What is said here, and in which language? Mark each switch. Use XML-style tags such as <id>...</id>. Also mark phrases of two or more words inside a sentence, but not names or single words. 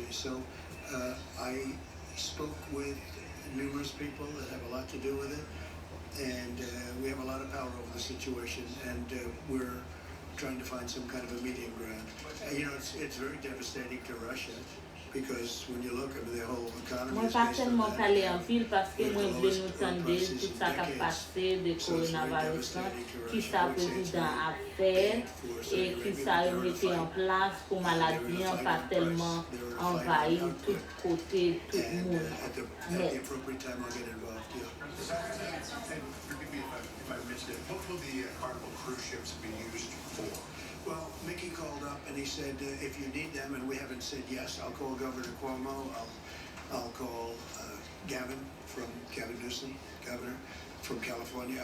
<en>So I spoke with numerous people that have a lot to do with it, and we have a lot of power over the situation, and we're trying to find some kind of a medium ground. You know, it's very devastating to Russia, because when you look at the whole economy,</en> <ht>Mwen</ht> <en>is</en> <ht>pa</ht> <en>based on</en> <ht>telman</ht> <en>that.</en> <ht>pale an fil paske</ht> <en>With the</en> <ht>mwen vle</ht> <en>lowest</en> <ht>nou</ht> <en>oil</en> <ht>tande</ht> <en>prices</en> <ht>tout</ht> <en>in</en> <ht>sa ka</ht> <en>decades.</en> <ht>pase de</ht> <en>So it's very</en> <ht>coronavirus lan,</ht> <en>devastating to</en> <ht>ki</ht> <en>Russia.</en> <ht>sa</ht> <en>I would say it's</en> <ht>prezident</ht> <en>very</en> <ht>a fe,</ht> <en>for</en> <ht>e</ht> <en>Saudi</en> <ht>ki</ht> <en>Arabia,</en> <ht>sa</ht> <en>but</en> <ht>yo</ht> <en>they're in a</en> <ht>mette en</ht> <en>fight.</en> <ht>plas pou maladie an pa telman envahi tout kote, tout</ht> <en>And</en> <ht>moun</ht> <en>at the</en> <ht>net.</ht> <en>appropriate time, I'll get involved, yeah. And forgive me if I missed it, what will the Carnival cruise ships be used for? Well, Mickey called up and he said, if you need them, and we haven't said yes, I'll call Governor Cuomo, I'll call Gavin Newsom, governor from California.</en>